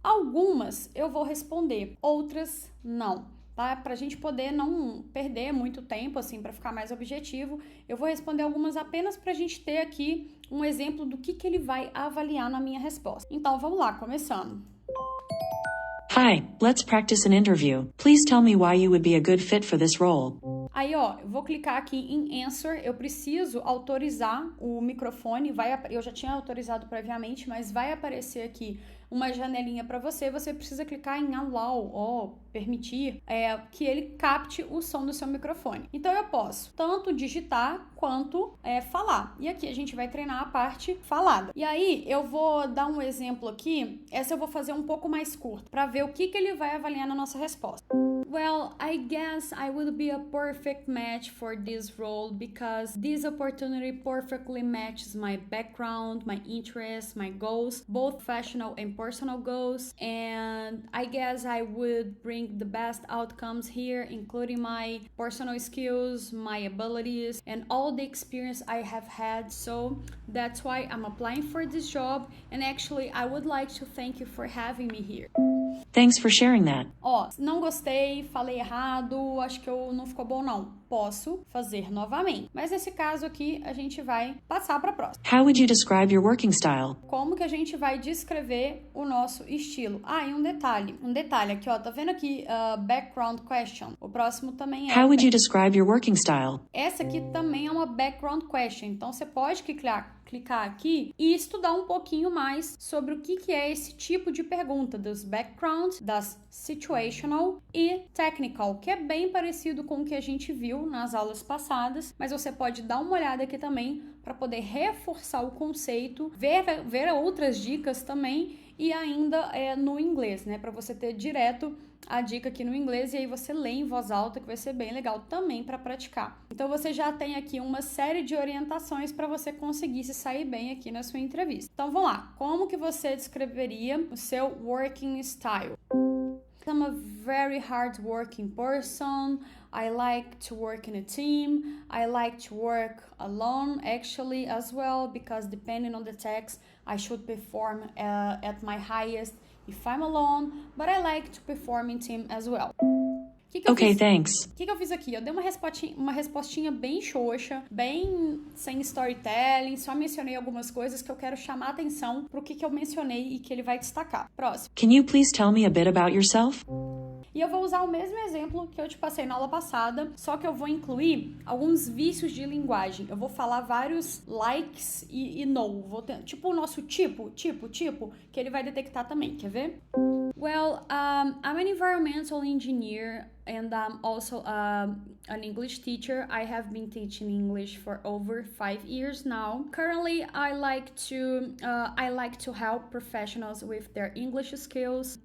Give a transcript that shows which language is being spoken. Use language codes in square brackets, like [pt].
[pt] Algumas eu vou responder, outras não. Tá? Pra gente poder não perder muito tempo, assim, para ficar mais objetivo, eu vou responder algumas apenas pra gente ter aqui um exemplo do que ele vai avaliar na minha resposta. Então, vamos lá, começando. [en] Hi, let's practice an interview. Please tell me why you would be a good fit for this role. [pt] Aí, eu vou clicar aqui em Answer, eu preciso autorizar o microfone, eu já tinha autorizado previamente, mas vai aparecer aqui uma janelinha para você precisa clicar em Allow, ou permitir, que ele capte o som do seu microfone. Então, eu posso tanto digitar quanto falar. E aqui a gente vai treinar a parte falada. E aí, eu vou dar um exemplo aqui, essa eu vou fazer um pouco mais curto, para ver o que ele vai avaliar na nossa resposta. [en] Well, I guess I would be a perfect match for this role because this opportunity perfectly matches my background, my interests, my goals, both professional and personal goals. And I guess I would bring the best outcomes here, including my personal skills, my abilities, and all the experience I have had. So that's why I'm applying for this job. And actually, I would like to thank you for having me here. Thanks for sharing that. [pt] Não gostei, falei errado, acho que não ficou bom não. Posso fazer novamente. Mas nesse caso aqui, a gente vai passar para a próxima. [en] How would you describe your working style? [pt] Como que a gente vai descrever o nosso estilo? E um detalhe aqui, tá vendo aqui, background question? O próximo também é... [en] How would you describe your working style? [pt] Essa aqui também é uma background question, então você pode clicar aqui e estudar um pouquinho mais sobre o que é esse tipo de pergunta, dos background, das situational e technical, que é bem parecido com o que a gente viu nas aulas passadas, mas você pode dar uma olhada aqui também para poder reforçar o conceito, ver outras dicas também e ainda no inglês, para você ter direto a dica aqui no inglês e aí você lê em voz alta, que vai ser bem legal também para praticar. Então você já tem aqui uma série de orientações para você conseguir se sair bem aqui na sua entrevista. Então vamos lá, como que você descreveria o seu working style? [en] I'm a very hard-working person. I like to work in a team. I like to work alone, actually, as well, because depending on the task, I should perform at my highest if I'm alone, but I like to perform in team as well. Okay, thanks. [pt] O que eu fiz aqui? Eu dei uma respostinha bem xoxa, bem sem storytelling, só mencionei algumas coisas que eu quero chamar a atenção pro que eu mencionei e que ele vai destacar. Próximo. [en] Can you please tell me a bit about yourself? [pt] E eu vou usar o mesmo exemplo que eu te passei na aula passada, só que eu vou incluir alguns vícios de linguagem. Eu vou falar vários likes e no. Vou ter, tipo o nosso tipo, que ele vai detectar também. Quer ver? [en] Well, I'm an environmental engineer and I'm also an English teacher. I have been teaching English for over 5 years now. Currently, I like to help professionals with their English skills.